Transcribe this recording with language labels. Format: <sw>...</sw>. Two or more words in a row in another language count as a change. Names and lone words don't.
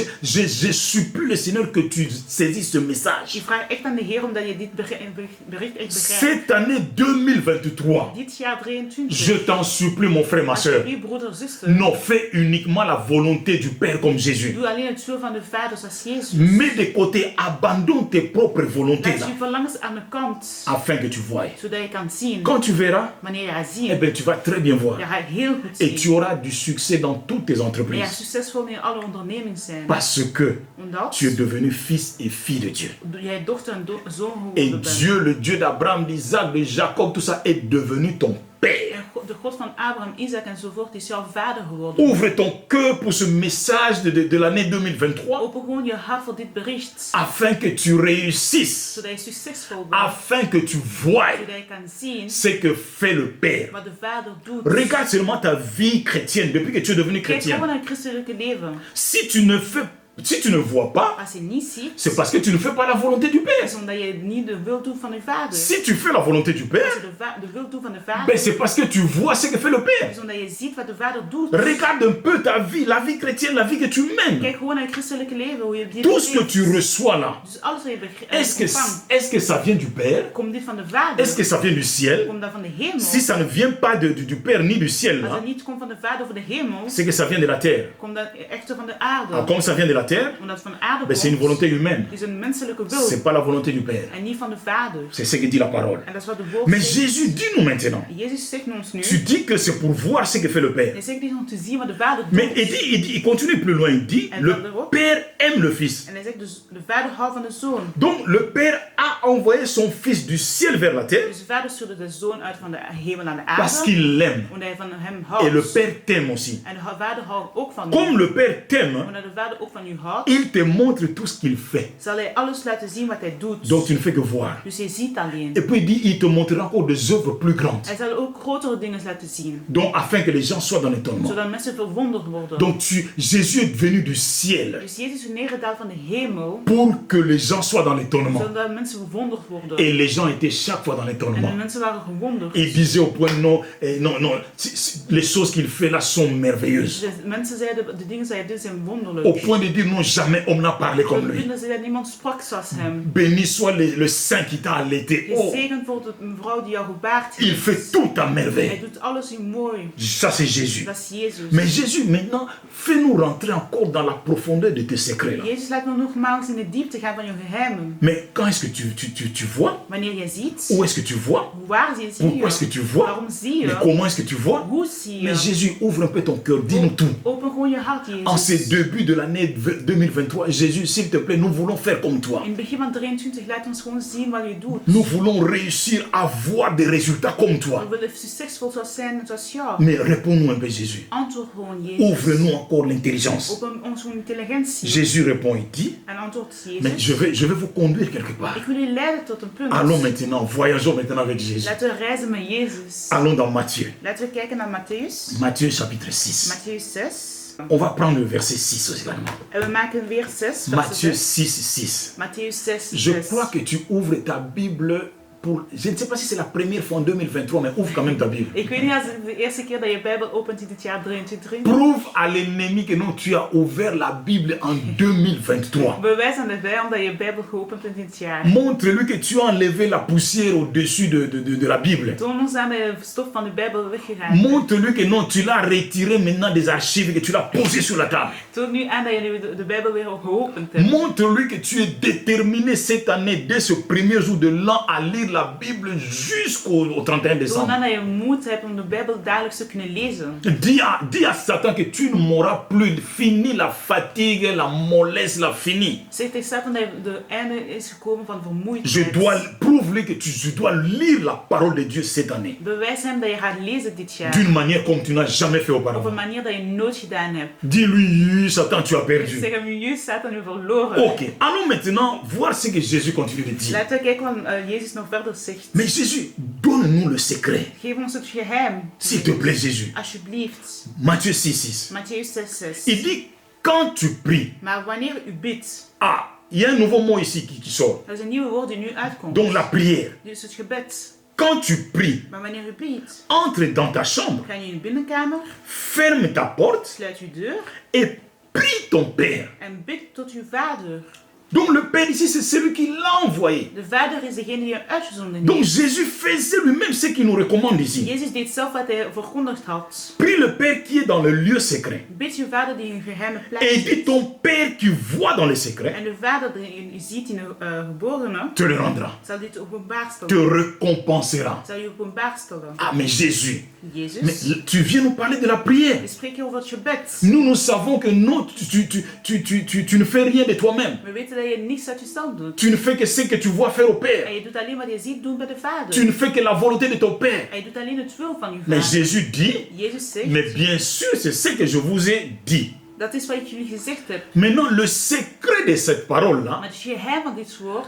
<fr>Je supplie le Seigneur que tu saisisses ce message.</fr> <nl>Ik vraag echt aan de Heer omdat je dit bericht echt begrijpt.</nl> <fr>Cette année 2023,</fr> <nl>Dit jaar 23.</nl> <fr>je t'en supplie, mon frère, ma soeur,</fr> <nl>Alsjeblieft, broeder, zuster.</nl> <fr>non, fais uniquement la volonté du Père comme Jésus.</fr> <nl>Doe alleen het wil van de vader zoals Jezus.</nl> <fr>Mets de côté, abandonne tes propres volontés</fr> <nl>Laat</nl> <fr>là,</fr> <nl>je verlangens aan de kant.</nl> <fr>afin que tu voies.</fr> <nl>Zodat je kan zien.</nl> <fr>Quand tu verras,</fr> <nl>Wanneer je gaat eh zien.</nl> <fr>bien, tu vas très bien voir.</fr> <nl>Je gaat heel goed</nl> <fr>Et tu</fr> <nl>zien.</nl> <fr>auras du succès dans toutes tes</fr> <nl>En je gaat</nl> <fr>entreprises.</fr> <nl>succesvol in alle ondernemingen zijn.</nl> <fr>Parce que</fr> <nl>Omdat</nl> <fr>tu es devenu fils et fille de Dieu.</fr> <nl>jij dochter en zoon</nl> <fr>Et</fr> <nl>geworden bent.</nl> <fr>Dieu, le Dieu d'Abraham, d'Isaac, de Jacob, tout ça est devenu ton Père.</fr> <nl>En de God van Abraham, Isaac enzovoort is jouw vader geworden.</nl> <fr>Ouvre ton cœur pour ce message de l'année 2023</fr> <nl>Open gewoon je hart voor dit bericht.</nl> <fr>afin que tu réussisses,</fr> <nl>Zodat je succesvol bent.</nl> <fr>afin que tu voies</fr> <nl>Zodat je kan zien</nl> <fr>ce que fait le Père.</fr> <nl>wat de vader doet.</nl> <fr>Regarde seulement ta vie chrétienne depuis que tu es devenu</fr> <nl>Kijk gewoon</nl> <fr>chrétien.</fr> <nl>naar het christelijke leven.</nl> <fr>Si tu ne vois pas,</fr> <nl>Als je niet ziet,</nl> <fr>c'est parce que tu ne fais pas la volonté du Père.</fr> <nl>is omdat je niet de wil doet van je vader.</nl> <fr>Si tu fais la volonté du</fr> <nl>Als</nl> <fr>Père,</fr> <nl>je de wil doet van de vader,</nl> <fr>ben c'est parce que tu vois ce que fait le Père.</fr> <nl>is omdat je ziet wat de vader doet.</nl> <fr>Regarde un peu ta vie, la vie chrétienne, la vie que tu mènes.</fr> <nl>Kijk gewoon naar het christelijke leven, hoe je dit</nl> <fr>Tout ce que</fr> <nl>leeft.</nl> <fr>tu reçois là,</fr> <nl>Dus alles wat je ontvangt,</nl> <fr>est-ce que ça vient du Père?</fr> <nl>komt dit van de vader?</nl> <fr>Est-ce que ça vient du ciel?</fr> <nl>Komt dat van de hemel?</nl> <fr>Si ça ne vient pas du Père ni du ciel,</fr> <nl>Als</nl> <fr>là,</fr> <nl>het niet komt van de vader of de hemel,</nl> <fr>c'est que ça vient de la terre.</fr> <nl>komt dat echter van de aarde.</nl> <fr>Alors, comme ça vient de la terre,</fr> <nl>Omdat het van de aarde</nl> <fr>ben, c'est une</fr> <nl>komt,</nl> <fr>volonté humaine.</fr> <nl>is een menselijke</nl> <fr>C'est</fr> <nl>wil.</nl> <fr>pas la volonté du Père.</fr> <nl>En niet van de vader.</nl> <fr>C'est ce que dit la parole.</fr> <nl>En dat is wat de woord</nl> <fr>Mais</fr> <nl>zegt.</nl> <fr>Jésus, dis-nous maintenant.</fr> <nl>Jezus zegt ons nu.</nl> <fr>Tu dis que c'est pour voir ce que fait le Père.</fr> <nl>Hij zegt niet om te zien wat de vader doet.</nl> <fr>Mais il continue plus loin. Il dit,</fr> <nl>En</nl> <fr>le</fr> <nl>verderop.</nl> <fr>Père aime le Fils.</fr> <nl>En hij zegt dus, de vader houdt van de zoon.</nl> <fr>Donc le Père a envoyé son Fils du ciel vers la terre</fr> <nl>Dus de vader stuurde de zoon uit van de hemel naar de</nl> <fr>parce</fr> <nl>aarde.</nl> <fr>qu'il l'aime.</fr> <nl>Omdat hij van hem</nl> <fr>Et le</fr> <nl>houdt.</nl> <fr>Père t'aime aussi.</fr> <nl>En de vader houdt ook van</nl> <fr>Comme</fr> <nl>u.</nl> <fr>le Père t'aime,</fr> <nl>Omdat de vader ook van u houdt,</nl> <fr>il te montre tout ce qu'il fait.</fr> <nl>zal hij alles laten zien wat hij doet.</nl> <fr>Donc tu ne fais que voir.</fr> <nl>Dus je ziet alleen.</nl> <fr>Et puis il dit, il te montrera encore des œuvres plus grandes.</fr> <nl>Hij zal ook grotere dingen laten zien.</nl> <fr>Donc afin que les gens soient dans l'étonnement.</fr> <nl>Zodat mensen verwonderd worden.</nl> <fr>Donc Jésus est venu du ciel</fr> <nl>Dus Jezus is neergedaald van de hemel.</nl> <fr>pour que les gens soient dans l'étonnement.</fr> <nl>Zodat mensen verwonderd worden.</nl> <fr>Et les gens étaient chaque fois dans</fr> <nl>En de</nl> <fr>l'étonnement.</fr> <nl>mensen waren gewonderd.</nl> <fr>Ils disaient au point, non, les choses qu'il fait là sont merveilleuses.</fr> <nl>Dus mensen zeiden, de dingen die hij doet zijn wonderlijk.</nl> <fr>Au point de dire, dire non, jamais homme n'a parlé comme</fr> <nl>We</nl> <fr>lui.</fr> <nl>vinden dat niemand sprak zoals hem.</nl> <fr>Béni soit le Saint qui t'a allaité. Oh,</fr> <nl>Gezegend wordt een vrouw die jou gebaard</nl> <fr>il</fr> <nl>heeft.</nl> <fr>fait tout à</fr> <nl>Hij</nl> <fr>merveille.</fr> <nl>doet alles in mooi.</nl> <fr>Ça, c'est Jésus.</fr> <nl>Dat is Jezus.</nl> <fr>Mais Jésus, maintenant, fais-nous rentrer encore dans la profondeur de tes secrets. Là.</fr> <nl>Jezus laat me nogmaals in de diepte gaan van je geheimen.</nl> <fr>Mais quand est-ce que tu vois?</fr> <nl>Wanneer je ziet,</nl> <fr>Où est-ce que tu vois?</fr> <nl>waar zie</nl> <fr>Pourquoi est-ce que</fr> <nl>je?</nl> <fr>tu vois?</fr> <nl>Waarom zie</nl> <fr>Mais</fr> <nl>je?</nl> <fr>comment est-ce que tu vois?</fr> <nl>Hoe zie</nl> <fr>Mais</fr> <nl>je?</nl> <fr>Jésus, ouvre un peu ton cœur, dis-nous tout.</fr> <nl>Open gewoon je hart,</nl> <fr>En ces</fr> <nl>Jezus.</nl> <fr>débuts de l'année 2023, Jésus, s'il te plaît, nous voulons faire comme toi.</fr> <nl>In het begin van 23 laat ons gewoon zien wat je doet.</nl> <fr>Nous voulons réussir à voir des résultats comme toi.</fr> <nl>We willen succesvol zijn zoals jou.</nl> <fr>Mais réponds-nous un peu, Jésus.</fr> <nl>Antwoord gewoon, Jezus.</nl> <fr>Ouvre-nous encore l'intelligence.</fr> <nl>Open ons gewoon intelligentie.</nl> <fr>Jésus répond et dit,</fr> <nl>En antwoord</nl> <fr>mais</fr> <nl>Jezus.</nl> <fr>je vais vous conduire quelque part.</fr> <nl>Ik wil je leiden tot een punt.</nl> <fr>Allons maintenant, voyageons maintenant avec Jésus.</fr> <nl>Laten we reizen met Jezus.</nl> <fr>Allons dans Matthieu.</fr> <nl>Laten we kijken naar Matthäus.</nl> <fr>Matthieu chapitre 6.</fr> <nl>Matthäus 6.</nl> <fr>On va prendre le verset 6 également.</fr> <nl>En we maken weer 6.</nl> <fr>Matthieu 6, 6.</fr> <nl>Matthäus 6.</nl> <fr>Je crois que tu ouvres ta Bible pour... Je ne sais pas si c'est la première fois en 2023, mais ouvre quand même ta Bible.</fr> <nl>Ik weet niet als het de eerste keer dat je Bijbel opent in dit jaar 23.</nl> <fr>Prouve à l'ennemi que non, tu as ouvert la Bible en 2023.</fr> <nl>Bewijs aan de vijand dat je Bijbel geopend hebt in dit jaar.</nl> <fr>Montre-lui que tu as enlevé la poussière au-dessus de la Bible.</fr> <nl>Toon ons aan dat je de stof van de Bijbel weggegaan.</nl> <fr>Montre-lui que non, tu l'as retiré maintenant des archives et que tu l'as posé sur la table.</fr> <nl>Toon nu aan dat je nu de Bijbel weer geopend hebt.</nl> <fr>Montre-lui que tu es déterminé cette année, dès ce premier jour de l'an, à lire la Bible jusqu'au 31</fr> <nl>Toon</nl> <fr>décembre.</fr> <nl>aan dat je moed hebt om de Bijbel dagelijks te kunnen lezen.</nl> <fr>Dis à Satan que tu ne m'auras plus. Fini la fatigue, la mollesse, la fini.</fr> <nl>Zeg tegen Satan dat de einde is gekomen van vermoeidheid.</nl> <fr>Prouve-lui que je dois lire la parole de Dieu cette année.</fr> <nl>Bewijs hem dat je gaat lezen dit jaar.</nl> <fr>D'une manière comme tu n'as jamais fait</fr> <nl>Op een</nl> <fr>auparavant.</fr> <nl>manier dat je nooit gedaan hebt.</nl> <fr>Dis-lui, Satan, tu as perdu.</fr> <nl>Zeg hem, je Satan, u verloren.</nl> <fr>Ok, allons maintenant voir ce que Jésus continue de dire.</fr> <nl>Laten we kijken wat Jezus nog verder zegt.</nl> <fr>Mais Jésus, donne-nous le secret.</fr> <nl>Geef ons het geheim.</nl> <fr>S'il te plaît, Jésus.</fr> <nl>Alsjeblieft.</nl> <fr>Matthieu 6, 6.</fr> <nl>Matthäus 6, 6.</nl> <fr>Il dit, quand tu pries,</fr> <nl>Maar wanneer u bidt,</nl> <fr>ah, il y a un nouveau mot ici qui sort.</fr> <nl>dat is een nieuwe woord die nu uitkomt.</nl> <fr>Donc la prière.</fr> <nl>Dus het gebed.</nl> <fr>Quand tu pries,</fr> <nl>Maar wanneer u bidt,</nl> <fr>entre dans ta chambre,</fr> <nl>ga je in de binnenkamer,</nl> <fr>ferme ta porte</fr> <nl>sluit uw deur</nl> <fr>et prie ton Père.</fr> <nl>en bid tot uw vader.</nl> <fr>Donc le Père ici, c'est celui qui l'a envoyé.</fr> <nl>De vader is degene die hem uitgezonden</nl> <fr>Donc</fr> <nl>heeft.</nl> <fr>Jésus faisait lui-même ce qu'il nous recommande ici.</fr> <nl>Jezus deed zelf wat hij verkondigd had.</nl> <fr>Prie le Père qui est dans le lieu secret.</fr> <nl>Bid uw vader die in een geheime plaats</nl> <fr>Et dis</fr> <nl>zit.</nl> <fr>ton Père qui voit dans le secret</fr> <nl>En de vader die u ziet in de geborene,</nl> <fr>te le rendra,</fr> <nl>zal dit openbaar</nl> <fr>te</fr> <nl>stellen.</nl> <fr>récompensera.</fr> <nl>Zal je openbaar stellen.</nl> <fr>Ah mais Jésus,</fr> <nl>Jezus,</nl> <fr>mais tu viens nous parler de la prière.</fr> <nl>we spreken over het gebed.</nl> <fr>Nous savons que non, tu ne fais rien de toi-même.</fr> <nl>We weten dat je niets uit jezelf doet.</nl> <fr>Tu ne fais que ce que tu vois faire au Père.</fr> <nl>En je doet alleen wat je ziet doen bij de vader.</nl> <fr>Tu ne fais que la volonté de ton Père.</fr> <nl>En je doet alleen het wil van je</nl> <fr>Mais</fr> <nl>vader.</nl> <fr>Jésus dit,</fr> <nl>Jezus zegt,</nl> <fr>mais bien sûr, c'est ce que je vous ai dit.</fr> <nl>dat is wat ik jullie gezegd heb.</nl> <fr>Maintenant, le secret de cette parole-là,</fr> <nl>Maar het geheim van dit woord,</nl>